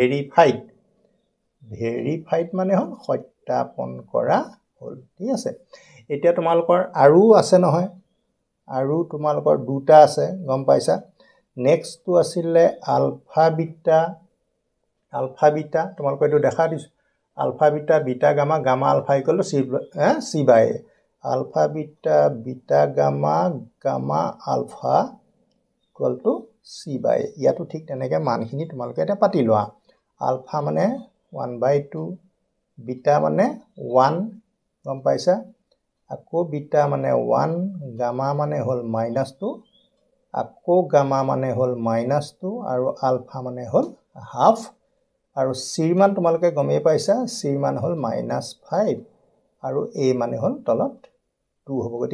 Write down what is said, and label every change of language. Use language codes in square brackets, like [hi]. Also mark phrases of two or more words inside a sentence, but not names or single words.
[as] ভেৰিফাইড মানে হল সত্যাপন কৰা হল ঠিক আছে এতিয়া তোমালোকৰ আৰু আছে নহয় আৰু তোমালোকৰ দুটা আছে গম পাইছা নেক্সট তো আছিল আলফা বিটা আলফা বিটা তোমালোকে এইটো দেখা দিছো আলফা বিটা বিটা গামা গামা আলফা [en] equal to c by a [as] আলফা বিটা বিটা গামা গামা আলফা [en] equal to c by a [as] ইয়াতো ঠিক তেনেকৈ মানখিনি তোমালোকে এটা পাতি লোৱা আলফা মানে 1/2 বিটা মানে 1 গম পাইছা আকৌ বিটা মানে 1 গামা মানে হল -2 আকৌ গামা মানে হল -2 আৰু আলফা মানে হল হাফ আৰু c মান তোমালোকে গমেই পাইছা c মান হল -5 আৰু a মানে হল তলত 2 হ'ব গতি